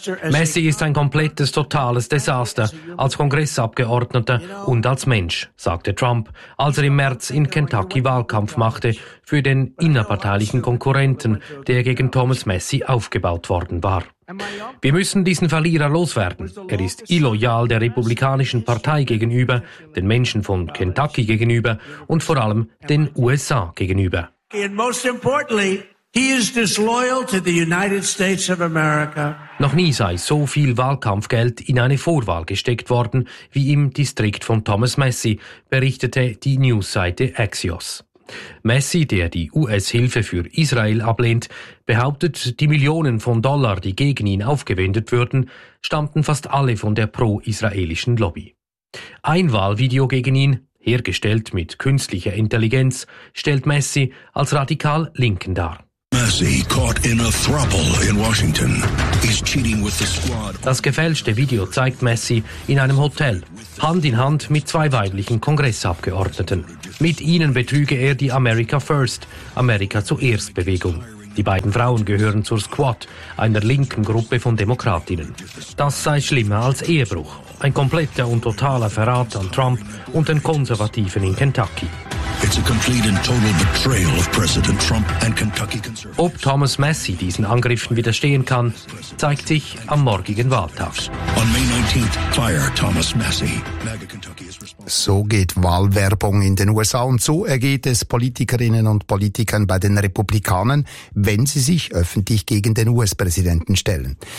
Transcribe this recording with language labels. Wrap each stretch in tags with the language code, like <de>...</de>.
<de>Massie ist ein komplettes, totales Desaster als Kongressabgeordneter und als Mensch, sagte Trump, als er im März in Kentucky Wahlkampf machte für den innerparteilichen Konkurrenten, der gegen Thomas Massie aufgebaut worden war. Wir müssen diesen Verlierer loswerden. Er ist illoyal der Republikanischen Partei gegenüber, den Menschen von Kentucky gegenüber und vor allem den USA gegenüber.</de> <en>And most importantly, he is disloyal to the United States of America.</en> <de>Noch nie sei so viel Wahlkampfgeld in eine Vorwahl gesteckt worden wie im Distrikt von Thomas Massie, berichtete die Newsseite Axios. Massie, der die US-Hilfe für Israel ablehnt, behauptet, die Millionen von Dollar, die gegen ihn aufgewendet würden, stammten fast alle von der pro-israelischen Lobby. Ein Wahlvideo gegen ihn, hergestellt mit künstlicher Intelligenz, stellt Massie als radikal Linken dar. Das gefälschte Video zeigt Massie in einem Hotel, Hand in Hand mit zwei weiblichen Kongressabgeordneten. Mit ihnen betrüge er die America First, Amerika zuerst Bewegung. Die beiden Frauen gehören zur Squad, einer linken Gruppe von Demokratinnen. Das sei schlimmer als Ehebruch. Ein kompletter und totaler Verrat an Trump und den Konservativen in Kentucky.</de> <en>It's a complete and total betrayal of President Trump and Kentucky Conservatives.</en> <de>Ob Thomas Massie diesen Angriffen widerstehen kann, zeigt sich am morgigen Wahltag.</de> <en>On May 19th, fire Thomas Massie. MAGA Kentucky is responsible.</en> <de>So geht Wahlwerbung in den USA und so ergeht es Politikerinnen und Politikern bei den Republikanern, wenn sie sich öffentlich gegen den US-Präsidenten stellen.</de>